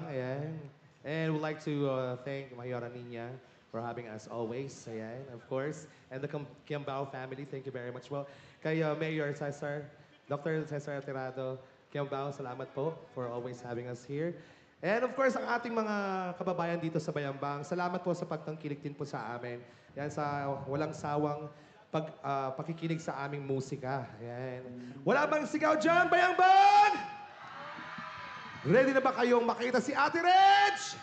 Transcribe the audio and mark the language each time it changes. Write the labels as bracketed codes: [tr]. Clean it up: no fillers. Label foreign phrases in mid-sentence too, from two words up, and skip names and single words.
[tl] Ayan. [en] And we'd like to thank Mayora Nina for having us always. Ayan, of course. And the Kiambao family, thank you very much. Well, kay Mayor Cesar, Dr. Cesar Tirado, Kiambao, [tl] salamat po [en] for always having us here. And of course, [tl] ang ating mga kababayan dito sa Bayambang, salamat po sa pagtangkilik din po sa amin. Yan sa walang sawang pakikinig sa aming musika. Ayan. Wala bang sigaw dyan, Bayambang? Ready na ba kayong makita si Ate Reg?